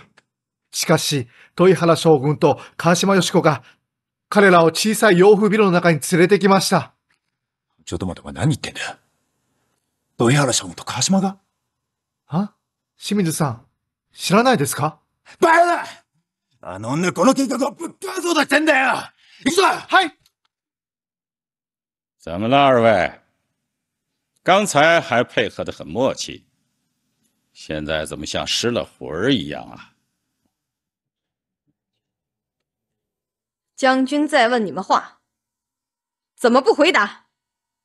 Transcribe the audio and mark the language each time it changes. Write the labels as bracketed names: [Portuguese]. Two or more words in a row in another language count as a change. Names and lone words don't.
[Japanese] しかし、豊原将軍と川島よし子が、彼らを小さい洋風ビルの中に連れてきました。ちょっと待って、お前何言ってんだよ。豊原将軍と川島があ？清水さん、知らないですか？バカだ！あの女この計画をぶっ壊そうとしてんだよ！行くぞ！はい！ [Chinese] 怎么了，二位？刚才还配合得很默契，现在怎么像失了魂儿一样啊？将军在问你们话，怎么不回答？